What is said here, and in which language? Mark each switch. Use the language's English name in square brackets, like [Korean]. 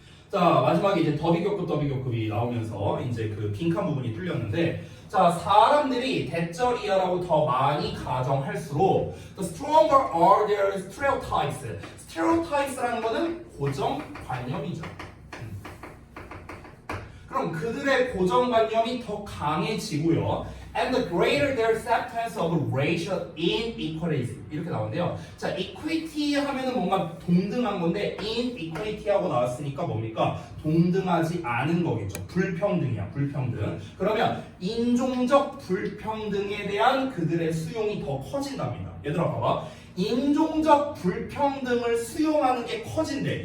[Korean] 자, 마지막에 이제 더비교급이 나오면서 이제 그 빈칸 부분이 뚫렸는데, 자, 사람들이 대절이야라고 더 많이 가정할수록 [English] the stronger are their stereotypes. [Korean] stereotypes라는 거는 고정관념이죠. 그럼 그들의 고정관념이 더 강해지고요. [English] And the greater their acceptance of racial inequalities [Korean] 이렇게 나오는데요. 자, equity 하면은 뭔가 동등한 건데 inequality하고 나왔으니까 뭡니까? 동등하지 않은 거겠죠. 불평등이야, 불평등. 그러면 인종적 불평등에 대한 그들의 수용이 더 커진답니다. 얘들아 봐봐. 인종적 불평등을 수용하는 게 커진대.